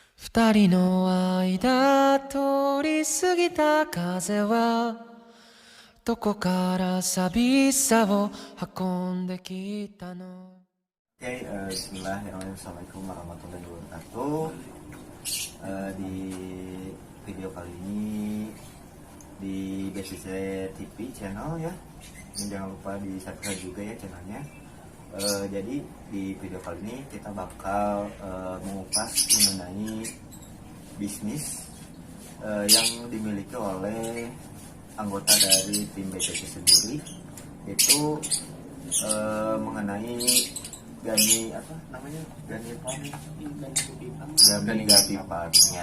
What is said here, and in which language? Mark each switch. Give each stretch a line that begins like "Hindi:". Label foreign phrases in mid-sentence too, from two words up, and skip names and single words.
Japanese: 二人の間通り過ぎた風はどこから寂しさを運んできたの。
Indonesian: Oke,
Arabic: بسم الله الرحمن الرحيم. السلام عليكم ورحمة الله وبركاته.
Indonesian: Di video kali ini di BCC TV channel ya. Dan jangan lupa di subscribe juga ya channelnya. Jadi di video kali ini kita bakal mengupas mengenai bisnis yang dimiliki oleh anggota dari tim BCC sendiri, itu mengenai Gani apa namanya, Gani Farm, Gani Gapi Farmnya.